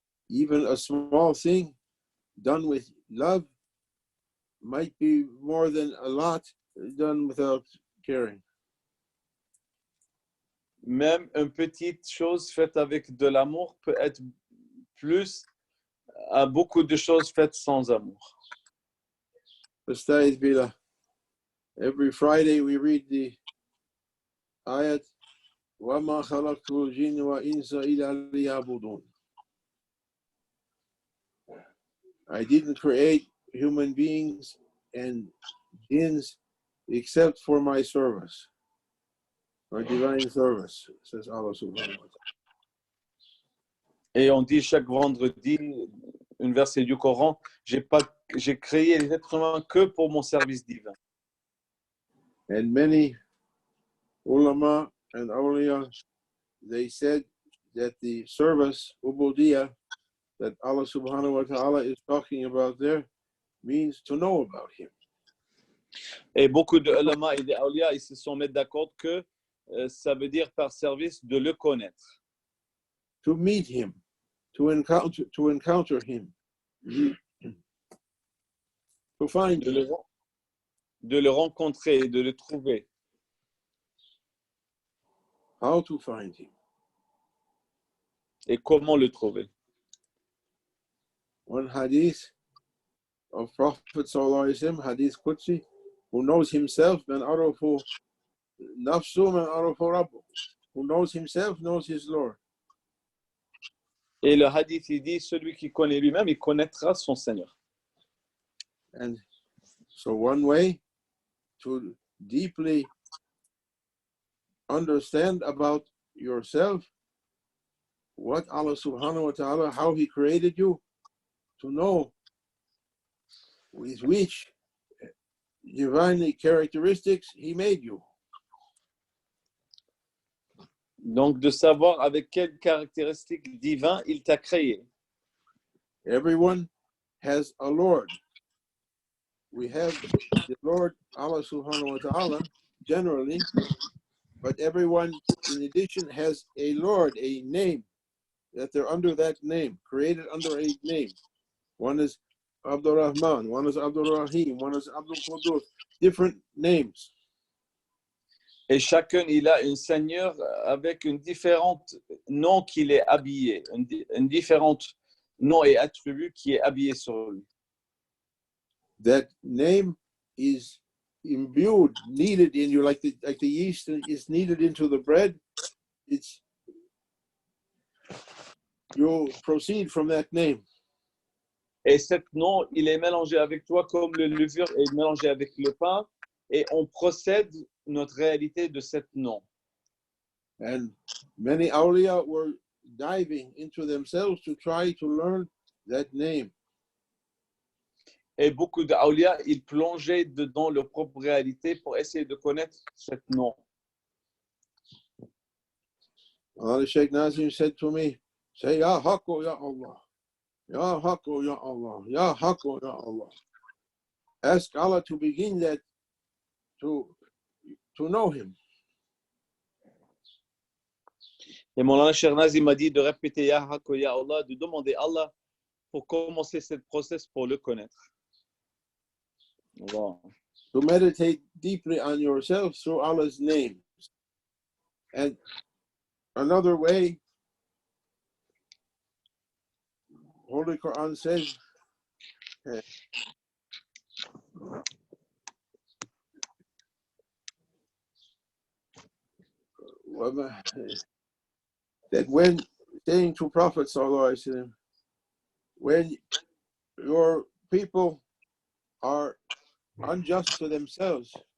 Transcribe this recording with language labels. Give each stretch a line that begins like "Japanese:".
English: Even a small thing done with love might be more than a lot done without caring.
French: Même une petite chose faite avec de l'amour peut être plus à beaucoup de choses faites sans amour.
English: Besides, Bila, every Friday we read the ayat,
Arabic: وَمَا خَلَقْتُ الْجِنَّ وَإِنسَ إِلَّا لِيَعْبُدُونَ.
English: I didn't create human beings and jinns except for my service, my divine service, says Allah subhanahu wa ta'ala.
French: Et on dit chaque vendredi, un verset du Coran, j'ai créé les êtres humains que pour mon service divin.
English: And many ulama and awliya, they said that the service, ubudiyah, that Allah subhanahu wa ta'ala is talking about there, means to know about him.
French: Et beaucoup de ulama et des awliya, ils se sont mis d'accord que ça veut dire par service de le connaître.
English: To meet him, to encounter him, to find him.
French: De le rencontrer, de le trouver.
English: How to find him.
French: Et comment le trouver.
English: One hadith of Prophet sallallahu alaihi wasallam, hadith Qudsi, who knows himself,
Arabic: man arafu nafsu, man arafu rabbu.
English: Who knows himself, knows his Lord.
French: Et le hadith, il dit, celui qui connaît lui-même, il connaîtra son Seigneur.
English: And so one way to deeply understand about yourself, what Allah subhanahu wa ta'ala, how he created you, to know with which divine characteristics he made you.
French: Donc, de savoir avec quelles caractéristiques divines il t'a créé.
English: Everyone has a Lord. We have the Lord, Allah subhanahu wa ta'ala, generally, but everyone, in addition, has a Lord, a name, that they're under that name, created under a name. One is Abdul Rahman, one is Abdul Rahim, one is Abdul Qudus, different names.
French: Et chacun, il a un Seigneur avec une différente nom qu'il est habillé, un différent nom et attribut qui est habillé sur lui.
English: That name is imbued, kneaded in you, like the yeast is kneaded into the bread. You proceed from that name.
French: Et cet nom, il est mélangé avec toi comme le levure est mélangé avec le pain, et on procède notre réalité de cet nom.
English: And many awliya were diving into themselves to try to learn that name.
French: Et beaucoup d'awliya, ils plongeaient dedans leur propre réalité pour essayer de connaître cet nom.
English: Sheikh Nazim said to me, say,
Arabic: Ya Haqqo, Ya Allah. Ya Haqqo, Ya Allah. Ya Haqqo, Ya Allah.
English: Ask Allah to begin that, to know him.
French: Et Maulana Cheikh Nazim m'a dit de répéter
Arabic: Ya Haqqo, Ya Allah,
French: de demander à Allah pour commencer cette process pour le connaître.
English: Wow. To meditate deeply on yourself through Allah's name. And another way, Holy Quran says, that when saying to Prophet sallallahu alaihi wasallam, when your people are unjust to themselves